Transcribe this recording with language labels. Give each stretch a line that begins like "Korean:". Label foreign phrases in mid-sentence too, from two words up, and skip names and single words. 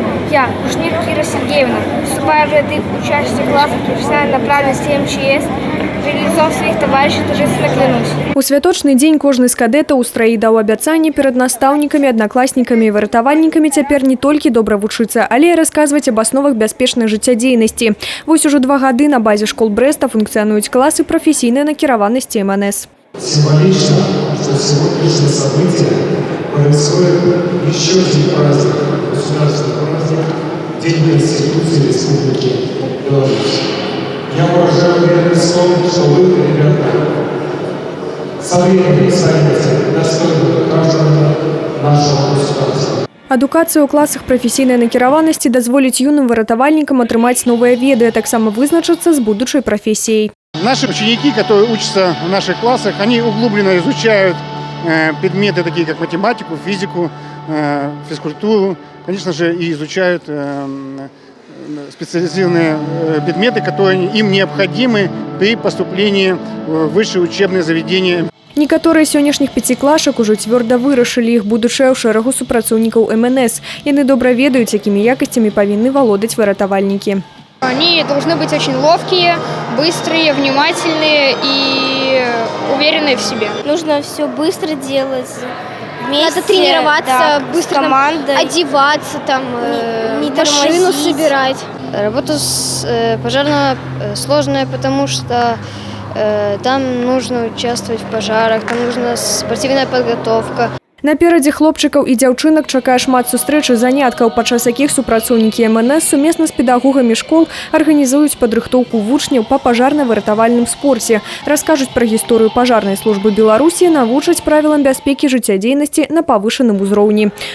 Russian: Я, Кушнир Кира Сергеевна, вступая в ряды учащихся классов профессиональной направленности МЧС, перед лицом своих товарищей торжественно клянусь.
Belarusian: У святочный дзень кожны з кадэтаў у страі даў абяцанне перад настаўнікамі, аднакласнікамі і выратавальнікамі цяпер не толькі добра вучыцца, але і расказваць аб асновах бяспечнай жыццядзейнасці. Вось ужо 2 гады на базе школ Брэста функцыянуюць класы професійнай накіраванасці МНС.
Russian: Символично, что сегодняшнее событие происходит еще один праздник, государственный праздник, День Конституции Республики Беларусь. Я выражаю уверенность в том, что вы, ребята, со временем станете достойными гражданами нашего государства.
Belarusian: Адукацыя ў класах прафесійнай накіраванасці дазволіць юным выратавальнікам атрымаць новыя веды, а таксама вызначыцца з будучай прафесіяй.
Russian: Наши ученики, которые учатся в наших классах, они углубленно изучают предметы, такие как математику, физику, физкультуру. Конечно же, и изучают специализированные предметы, которые им необходимы при поступлении в высшее учебное заведение.
Belarusian: Некаторыя сённяшніх пяціклашак ужо цвёрда вырашылі іх будучае ў шэрагу супрацоўнікаў МНС. Яны добра ведаюць, якімі якасцямі павінны валодаць выратавальнікі.
Russian: Они должны быть очень ловкие, быстрые, внимательные и уверенные в себе. Нужно все быстро делать. Вместе, надо тренироваться, да, быстро с командой, одеваться, там, не машину тормозить. собирать. Работа пожарная сложная, потому что там нужно участвовать в пожарах, там нужна спортивная подготовка.
Belarusian: Наперадзе хлопчыкаў і дзяўчынак чакае шмат сустрэч і заняткаў, падчас якіх супрацоўнікі МНС сумесна з педагогамі школ арганізуюць падрыхтоўку вучняў па пажарна-выратавальным спорце, раскажуць пра гісторыю пажарнай службы Беларусі, навучаць правілам бяспекі жыццядзейнасці на павышаным узроўні.